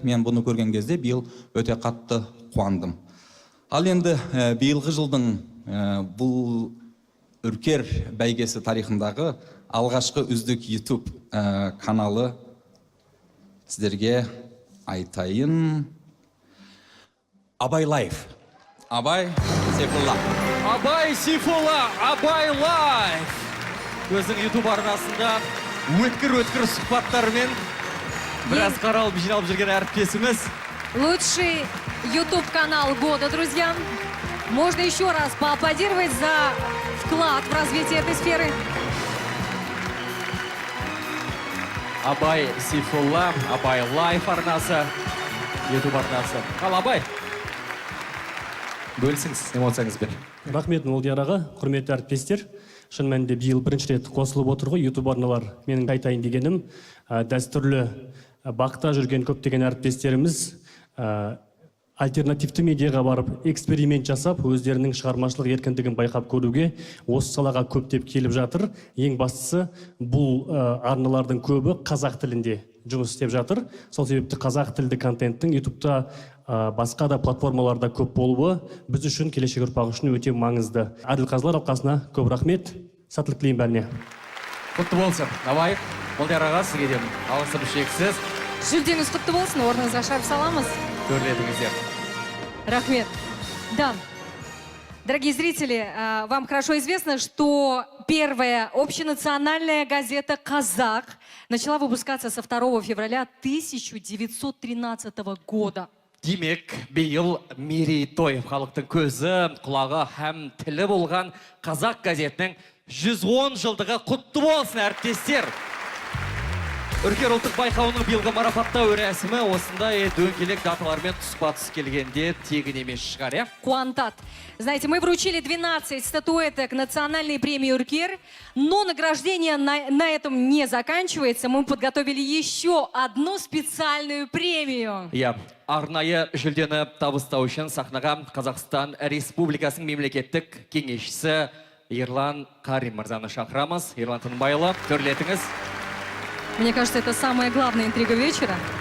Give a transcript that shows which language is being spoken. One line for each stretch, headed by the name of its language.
Kazakh: Мен бұны көрген кезде биыл өте қатты қуандым. Ал енді биылғы жылдың бұл үркер бәйгесі тарихындағы алғашқы үздік YouTube каналы сіздерге айтайын. Абай Лайф. Абай Сейфулла. Абай Сейфулла, Абай Лайф. Өзінің YouTube арнасында өткір сұхбаттарымен біраз қаралып жиналып жүрген әріптесіміз.
Russian: Лучший YouTube-канал года, друзья. Можно еще раз поаплодировать за вклад в развитие этой сферы.
Kazakh: Абай Сейфулла, Абай Лайф арнасы, YouTube арнасы. Ал Абай, бөлісіңіз эмоцияңызбен. Рахмет Молдияр аға, құрметті әріптестер. Шын мәнінде биыл бірінші рет қосылып отыр ғой YouTube арналар. Менің айтайын дегенім, дәстүрлі бақта жүрген көптеген әріптестеріміз альтернативті медиаға барып, эксперимент жасап, өздерінің шығармашылық еркіндігін байқап көруге осы салаға көптеп келіп жатыр. Ең бастысы, бұл арналардың көбі қазақ тілінде жұмыс істеп жатыр. Сол себепті қазақ тілді контенттің YouTube'та басқа да платформаларда көп болуы біз үшін, келешек ұрпақ үшін өте маңызды. Әділқазылар алқасына көп рахмет. Сәттілік тілеймін бәріне. Құтты болсын. Абай, Молдияр аға, сізге де алғысым шексіз. Жүлдеңіз құтты болсын, орныңызға шығарып саламыз. Төрлетіңіздер. Рахмет. Да.
Russian: Дорогие зрители, вам хорошо известно, что первая общенациональная газета «Казах» начала выпускаться со 2 февраля 1913 года.
Kazakh: Демек, биыл мерейтой халықтың көзі, құлағы һәм тілі болған Қазақ газетінің 110 жылдығы құтты болсын, әріптестер. Үркер ұлттық байқауының биылғы марапаттау рәсімі осындай дөңгелек даталармен тұспа-тұс келгенде тегін емес шығар, иә? Куантат.
Russian: Знаете, мы вручили 12 статуэток национальной премии «Үркер», но награждение на этом не заканчивается. Мы подготовили еще одну специальную премию.
Kazakh: Иә, арнайы жүлдені табыстау үшін сахнаға Қазақстан Республикасының мемлекеттік кеңесшісі Ерлан Карим мырзаны шақырамыз. Ерлан Тынбайұлы, төрлетіңіз.
Russian: Мне кажется, это самая главная интрига вечера.